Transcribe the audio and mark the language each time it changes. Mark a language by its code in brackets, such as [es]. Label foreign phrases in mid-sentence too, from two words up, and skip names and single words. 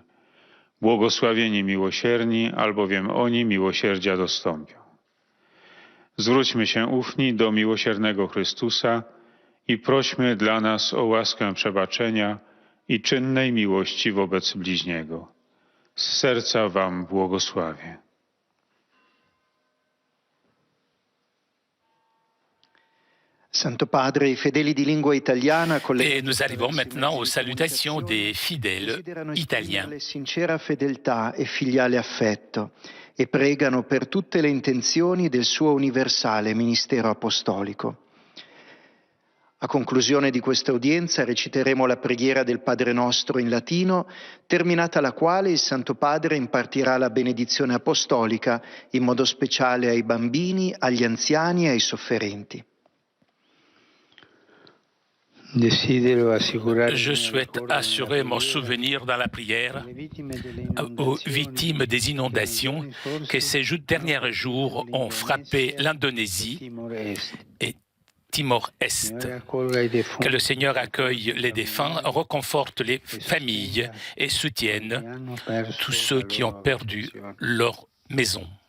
[pl] Błogosławieni miłosierni, albowiem oni miłosierdzia dostąpią. Zwróćmy się ufni do miłosiernego Chrystusa i prośmy dla nas o łaskę przebaczenia i czynnej miłości wobec bliźniego. Z serca wam błogosławię. [it] Santo Padre, i fedeli di lingua italiana [fr] Et nous arrivons maintenant aux salutations des fidèles italiens. [it] Sincera fedeltà e filiale affetto e pregano per tutte le intenzioni del suo universale ministero apostolico. A conclusione di questa udienza reciteremo la preghiera del Padre Nostro in latino, terminata la quale il Santo Padre impartirà la benedizione apostolica, in modo speciale ai bambini, agli anziani e ai sofferenti. [fr] Je souhaite assurer mon souvenir dans la prière aux victimes des inondations que ces derniers jours ont frappé l'Indonésie et Timor-Est. Que le Seigneur accueille les défunts, reconforte les familles et soutienne tous ceux qui ont perdu leur maison.